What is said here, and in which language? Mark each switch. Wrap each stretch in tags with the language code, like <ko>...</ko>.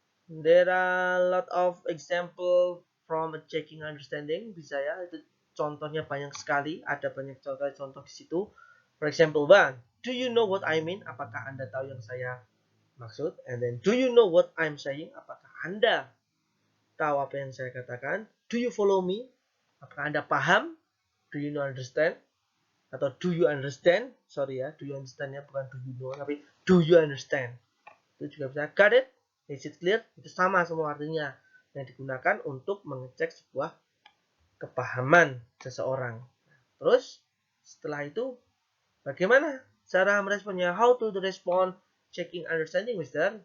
<en>There are a lot of example from a checking understanding.</en> <id>Bisa ya, itu contohnya banyak sekali. Ada banyak contoh di situ.</id> <en>For example, one, do you know what I mean?</en> <id>Apakah Anda tahu yang saya maksud?</id> <en>And then, do you know what I'm saying?</en> <id>Apakah Anda tahu apa yang saya katakan?</id> <en>Do you follow me?</en> <id>Apakah Anda paham?</id> <en>Do you know understand?</en> <id>Atau</id> <en>do you understand? Sorry ya, do you understand ya,</en> <id>bukan</id> <en>do you know,</en> <id>tapi</id> <en>do you understand?</en> <id>Itu juga bisa.</id> <en>Got it? Is it clear?</en> <id>Itu sama semua artinya yang digunakan untuk mengecek sebuah kepahaman seseorang. Terus setelah itu bagaimana cara meresponnya?</id> <en>How to respond checking understanding, Mister?</en>